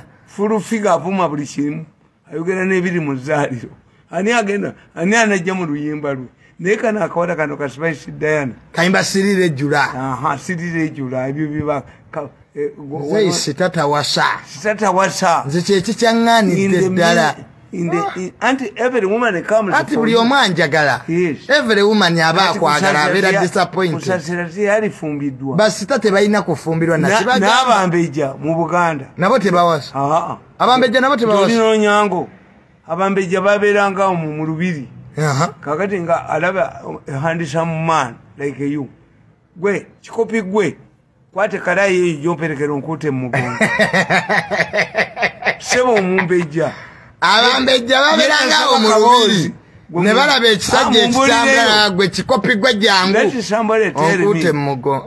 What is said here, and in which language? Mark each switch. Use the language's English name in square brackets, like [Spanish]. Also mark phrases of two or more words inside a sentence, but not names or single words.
[Ganda] fulufiga avuma buli kimu ayogera n'ebiri mu zzaaliro ani anajja mu luyimba lwe naye kana akawala kano ka Spice Diana kayimba sirira ejjula ebyo biba sitatawasa nze kyeki kyaŋŋaanidde ddala [English] anti every woman comes [Ganda] ati buli omu anjagala [English] every woman [Ganda] aba akwagala abeera disappointed basita tebalina kufumbirwa n'abambejja mu Buganda nabo tebawasa abambejja nabo tebawasa Onyango abambejja babeeranga mu lubiri kakati nga alaba [English] a handsome man like you [Ganda] gwe kikopi gwe kwate kalayi jomperekera onkute mu mugongo sebo omumbejja abambejja babeerangawo mu lubiri ne balaba ekisajja ekitambula gwe kikopi gwe jangu onkute mu mugongo